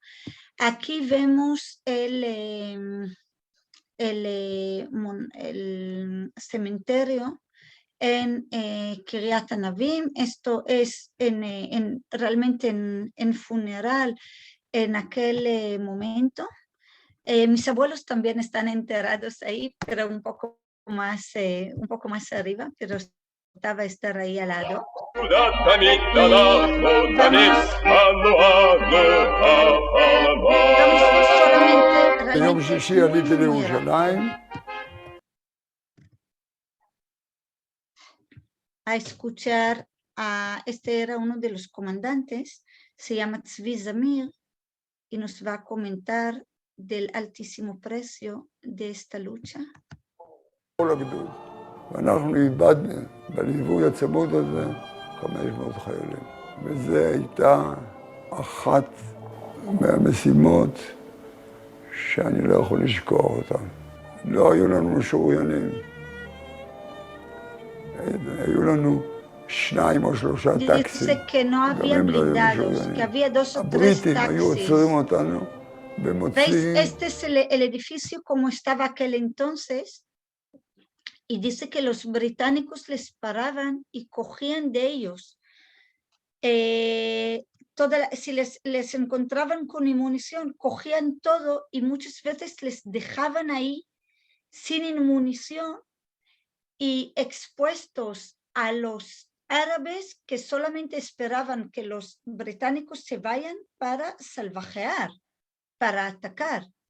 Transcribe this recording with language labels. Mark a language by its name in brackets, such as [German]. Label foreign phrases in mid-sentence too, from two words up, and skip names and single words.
[Spanish] Aquí vemos el cementerio en Kiryat Anavim. Esto es realmente en funeral en aquel momento. Mis abuelos también están enterrados ahí, pero un poco más arriba, pero importaba estar ahí al lado. [Hebrew] ביום שישי עליתי לירושלים. [Spanish] A escuchar este era uno de los comandantes, se llama Tzvi Zamir, y nos va a comentar del altísimo precio de esta lucha. [Hebrew] כל הגדוד. ואנחנו איבדנו בליווי הצמוד הזה 500 חיילים. וזו הייתה אחת מהמשימות שאני לא יכול לשכוח אותן. לא היו לנו משוריינים. היו לנו 2 או 3 טקסים. הבריטים היו עוצרים אותנו ומוציאים... [Spanish] Este es el edificio como estaba aquel entonces, y dice que los británicos les paraban y cogían de ellos. Si les encontraban con munición, cogían todo y muchas veces les dejaban ahí sin munición y expuestos a los árabes que solamente esperaban que los británicos se vayan para salvajear, para atacar.